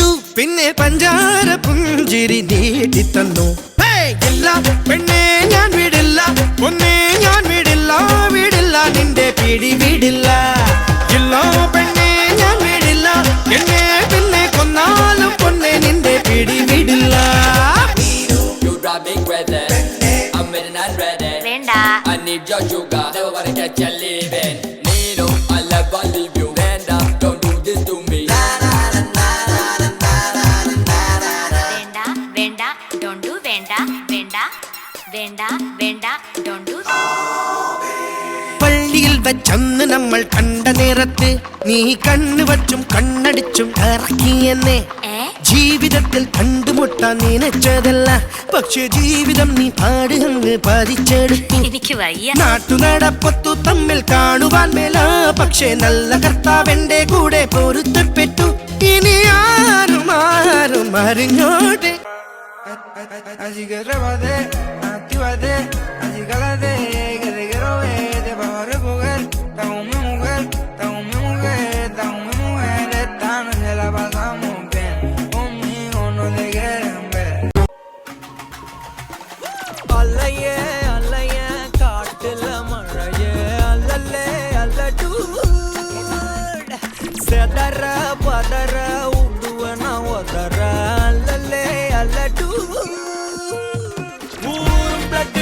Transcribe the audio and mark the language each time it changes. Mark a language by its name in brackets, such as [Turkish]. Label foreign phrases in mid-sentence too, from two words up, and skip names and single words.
[Malayalam] പിന്നെ പഞ്ചാര പുഞ്ചിരി നീട്ടിത്തന്നു. പെണ്ണെ ഞാൻ വിടില്ല, പൊന്നെ ഞാൻ വിടില്ല, വിടില്ല നിന്റെ പിടി വിടില്ല. ഇല്ലോ പെണ്ണെ ഞാൻ വിടില്ല, എന്നെ പിന്നെ കൊന്നാലും പൊന്നെ നിന്റെ പിടി വിടില്ല. [English] I need your sugar, never wanna get you leaving. Nino, I'll never leave you. Venda, don't do this to me. Venda, Venda, don't do Venda, Venda, Venda, Venda, don't do. [Malayalam] പള്ളിയിൽ വെച്ചന്ന് നമ്മൾ കണ്ട നേരത്ത് നീ കണ്ണു വച്ചും കണ്ണടിച്ചും ഇറക്കിയെന്നെ. ജീവിതത്തിൽ കണ്ടുമുട്ടാൻ നിനച്ചതല്ല, പക്ഷെ ജീവിതം നീ പാട് അങ്ങ് പതിച്ചെടുത്തു. എനിക്ക് വയ്യ. നാട്ടുനടപ്പത്തു തമ്മിൽ കാണുവാൻ മേല, പക്ഷെ നല്ല കർത്താവെന്റെ കൂടെ പൊരുത്തപ്പെട്ടു. ഇനി ആരും ആരും അറിഞ്ഞോട്ടെ. [Spanish] Así que trépate, actívate, así cálate, que te quiero ver, te vas a recoger, está con mi mujer, está con mi mujer, está con mi mujer, esta noche la pasamos bien, conmigo no te quieren ver. [Malayalam] അല്ലയേ അല്ലയേ കാട്ടിലെ മഴയേ അല്ലല്ലേ അല്ലടൂ സെദര പദര ഉടുവന ഒദര അല്ലല്ലേ അല്ലടൂ ഊരും ബ്ലഡ്